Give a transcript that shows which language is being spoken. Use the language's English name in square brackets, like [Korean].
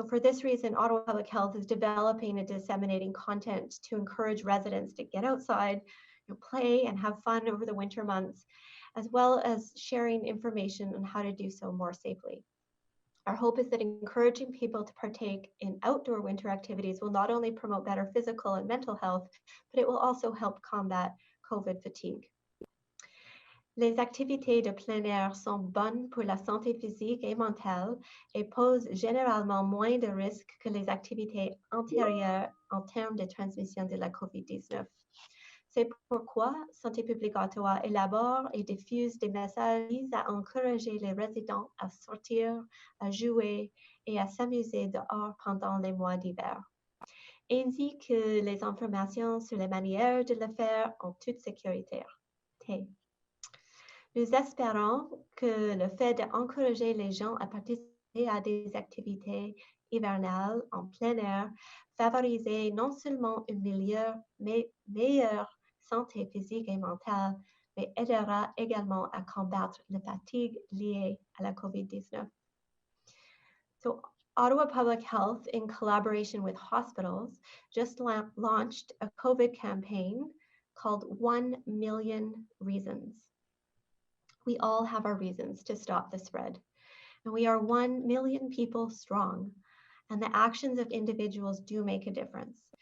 [English] So for this reason, Ottawa Public Health is developing and disseminating content to encourage residents to get outside, play and have fun over the winter months, as well as sharing information on how to do so more safely. Our hope is that encouraging people to partake in outdoor winter activities will not only promote better physical and mental health, but it will also help combat COVID fatigue. [French] Les activités de plein air sont bonnes pour la santé physique et mentale et posent généralement moins de risques que les activités antérieures en termes de transmission de la COVID-19. C'est pourquoi Santé publique Ottawa élabore et diffuse des messages visant à encourager les résidents à sortir, à jouer et à s'amuser dehors pendant les mois d'hiver, ainsi que les informations sur les manières de le faire en toute sécurité. Nous espérons que le fait d'encourager les gens à participer à des activités hivernales en plein air favorise non seulement une meilleure santé physique et mentale, mais aidera également à combattre la fatigue liée à la COVID-19. [English] So Ottawa Public Health, in collaboration with hospitals, just launched a COVID campaign called 1 Million Reasons. We all have our reasons to stop the spread, and we are 1 million people strong, and the actions of individuals do make a difference.